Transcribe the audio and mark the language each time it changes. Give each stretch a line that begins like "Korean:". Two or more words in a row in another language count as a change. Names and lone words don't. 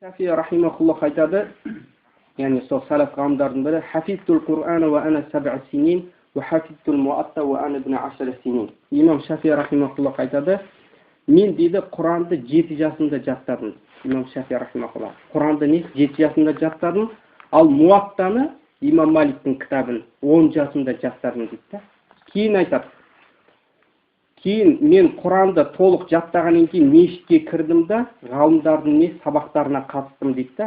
Kazakh: Шафии рахимахуллах айтады, яғни сол салаф ғалымдардың бірі,
Arabic: حفظت القرآن وأنا 7 سنين وحفظت الموطأ وأنا 12 سنين.
Kazakh: Имам Шафии рахимахуллах айтады, мен дейді Құранды 7 жасында жаттадым. Имам Шафии рахимахуллах. Құранды 7 жасында жаттадым, ал Муаттаны Имам Маликтің кітабын 10 жасында жаттадым дейді. Кейін айтады, кейін мен Құранды толық жаттағаннан кейін мешітке кірдім да, ғалымдардың сабақтарына қатыстым дейді.